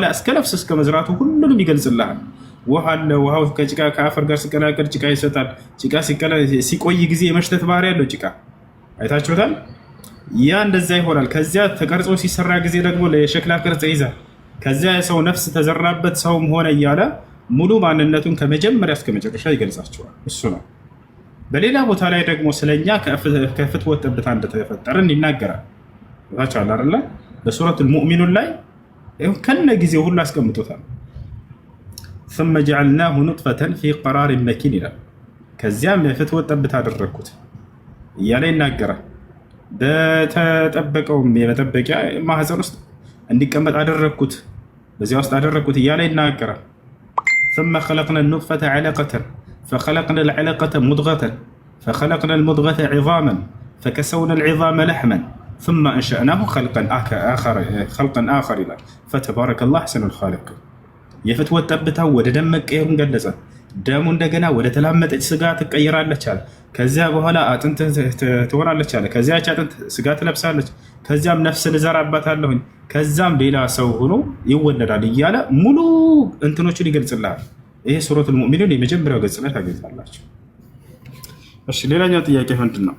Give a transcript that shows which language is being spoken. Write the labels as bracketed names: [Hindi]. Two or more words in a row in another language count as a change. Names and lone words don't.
[Amharic] እስከ ነፍስ እስከ መዝራቱ ሁሉንም ይገልጽልሃል። ውሃ አለ። ውሃው ከጭቃ ከአፈር ጋር ሲቀላቀል ጭቃ ይሰጣል። ጭቃ ሲቆይ ጊዜ የመሽተት ባህሪ ያለው ጭቃ አይታችሁታል። ያ እንደዛ ይሆናል። ከዚያ ተቀርጾ ሲሰራ ጊዜ ደግሞ ለሸክላ ቅርጽ ይዛል። ከዚያ የሰው ነፍስ ተዘራበት ሰውም ሆነ እያለ ሙሉ ማንነቱን ከመጀመሪያ እስከ መጨረሻ ይገልጻቸዋል። እሱ ነው። በሌላ ቦታ ላይ ደግሞ ስለኛ ከፍትወት ጠብታ እንደተፈጠርን ይናገራል። ታቻለ አይደለ? በሱረቱል ሙእሚኑን ላይ ከነ ጊዜው ሁሉ አስቀምጦታል። [Arabic] ثم جعلناه نطفة في قرار مكين [Amharic] ይላል። ከዚያም የፍትወት ጠብታ አደረግኩት እያለ ይናገራል። በተጠበቀውም የመጠበቂያ ማህፀን ውስጥ እንዲቀመጥ አደረግኩት፣ በዚያ ውስጥ አደረግኩት እያለ ይናገራል። [Arabic] ثم خلقنا النطفة علقة فخلقنا العلقة مضغة فخلقنا المضغة عظاما فكسونا العظام لحما ثم أنشأناه خلقا آخر [Amharic] ይላል። [Arabic] فتبارك الله أحسن الخالقين። [Amharic] የፍትወት ጠብታው ወደ ደም መቀየሩን ገለጸ። ደሙ እንደገና ወደ ተላመጠች ስጋ ትቀየራለች አለ። ከዚያ በኋላ አጥንት ትሆናለች አለ። ከዚያች አጥንት ስጋ ትለብሳለች። ከዚያም ነፍስን እዘራባታለሁኝ፣ ከዛም ሌላ ሰው ሆኖ ይወለዳል እያለ ሙሉ እንትኖችን ይገልጽልሃል። ይሄ ሱረቱል ሙእሚኑን የመጀመሪያው ገጽ ላይ ታገኛላችሁ። እሺ ሌላኛው ጥያቄ ምንድን ነው?